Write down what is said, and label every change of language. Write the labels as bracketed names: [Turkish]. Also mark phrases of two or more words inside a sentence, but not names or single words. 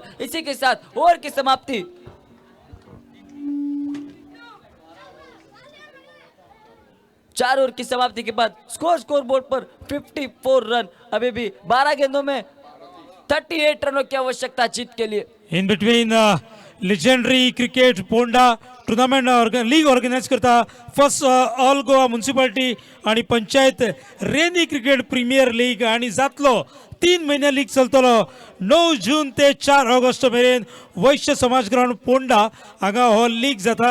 [Hindi] इसी के साथ ओवर की समाप्ति। चार ओवर की समाप्ति के बाद [English] score board [Hindi] पर 54 रन। अभी भी 12 गेंदों में 38 रनों की आवश्यकता जीत के लिए। [English] in between legendary cricket [Konkani] पोंडा [English] tournament league organise [Konkani] करता [English] first all Goa municipality [Konkani] आणि पंचायत [English] rainy cricket premier league [Konkani] आणि जातलो 3 महिने लीग चलतलो 9 जून ते 4 ऑगस्ट मेरेन वैश्य समाज ग्राउंड पोंडा हांगा हो लीग जाता।